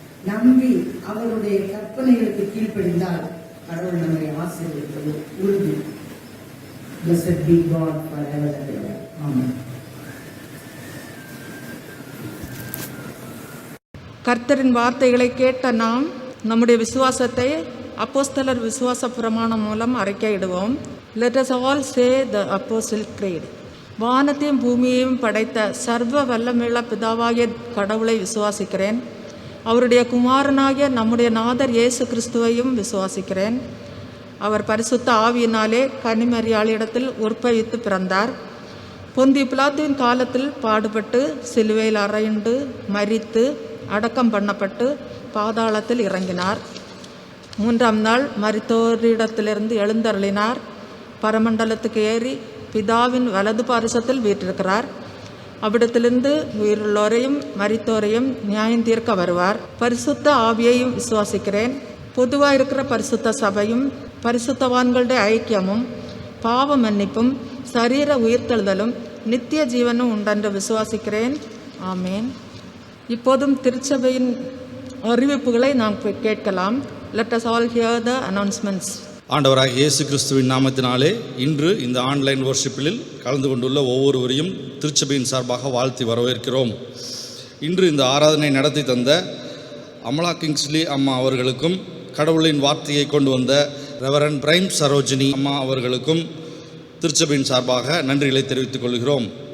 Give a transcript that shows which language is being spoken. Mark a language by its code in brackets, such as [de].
[ta] நம்பி அவருடைய கற்பனைகளுக்கு கீழ்ப்படிந்தால் கடவுள் நம்மை ஆசீர்வதிப்பது உறுதி. [en] Blessed be God forever and ever. Amen. [ta] கர்த்தரின் வார்த்தைகளை கேட்ட நாம் நம்முடைய விசுவாசத்தை அப்போஸ்தலர் விசுவாச பிரமாணம் மூலம் அறிக்கையிடுவோம். [en] Let us all say the Apostle Creed. [ta] வானத்தையும் பூமியையும் படைத்த சர்வ வல்லமையுள்ள பிதாவாகிய கடவுளை விசுவாசிக்கிறேன். அவருடைய குமாரனாகிய நம்முடைய நாதர் இயேசு கிறிஸ்துவையும் விசுவாசிக்கிறேன். அவர் பரிசுத்த ஆவியினாலே கன்னிமரியாளிடத்தில் உற்பவித்து பிறந்தார். பொந்தி பிலாத்துவின் காலத்தில் பாடுபட்டு சிலுவையில் அறையுண்டு மரித்து அடக்கம் பண்ணப்பட்டு பாதாளத்தில் இறங்கினார். 3ஆம் நாள் மரித்தோரிடத்திலிருந்து எழுந்தருளினார். பரமண்டலத்துக்கு ஏறி பிதாவின் வலது பாரிசத்தில் வீற்றிருக்கிறார். அவ்விடத்திலிருந்து உயிருள்ளோரையும் மரித்தோரையும் நியாயம் தீர்க்க வருவார். பரிசுத்த ஆவியையும் விசுவாசிக்கிறேன். பொதுவாக இருக்கிற பரிசுத்த சபையும் பரிசுத்தவான்களுடைய ஐக்கியமும் பாவ மன்னிப்பும் சரீர உயிர்த்தெழுதலும் நித்திய ஜீவனும் உண்டென்று விசுவாசிக்கிறேன். ஆமேன். இப்போதும் திருச்சபையின் அறிவிப்புகளை நாம் கேட்கலாம். [en] Let us all hear the announcements. [ta] ஆண்டவராக இயேசு கிறிஸ்துவின் நாமத்தினாலே இன்று இந்த ஆன்லைன் வர்ஷிப்பில் கலந்து கொண்டுள்ள ஒவ்வொருவரையும் திருச்சபையின் சார்பாக வாழ்த்தி வரவேற்கிறோம். இன்று இந்த ஆராதனை நடத்தி தந்த அமலா கிங்ஸ்லி அம்மா அவர்களுக்கும் கடவுளின் வார்த்தையை கொண்டு வந்த ரெவரண்ட் பிரைம் சரோஜினி அம்மா அவர்களுக்கும் திருச்சபையின் சார்பாக நன்றிகளை தெரிவித்துக் கொள்கிறோம்.